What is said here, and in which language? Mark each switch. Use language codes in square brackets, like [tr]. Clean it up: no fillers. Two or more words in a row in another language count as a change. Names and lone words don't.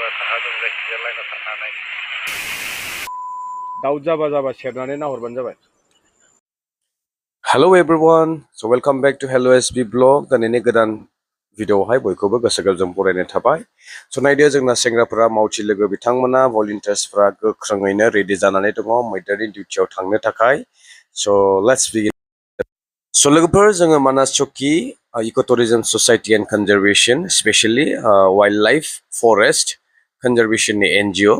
[brx] साहाजों जायखिजाया लाइनाव थांनानै दाउट जाबा सेरनानै नाहरबानो जाबाय. [en] Hello everyone, so welcome back to Hello SB Blog. [brx] दिनैनि गोदान भिडिअआवहाय बयखौबो गोसो गोरबोजों बरायनाय थाबाय. स' नायदो जोंना सेंग्राफोरा मावथि लोगो बिथांमोना भलन्टियार्सफोरा गोख्रोङैनो रेडि जानानै दङ मैदेरनि डिउटियाव थांनो थाखाय. [en] so let's begin. [brx] स' लोगोफोर जोङो मानास चौकी इक'टुरिजम ससाइटि [en] and conservation specially wildlife forest conservation [brx] NGO.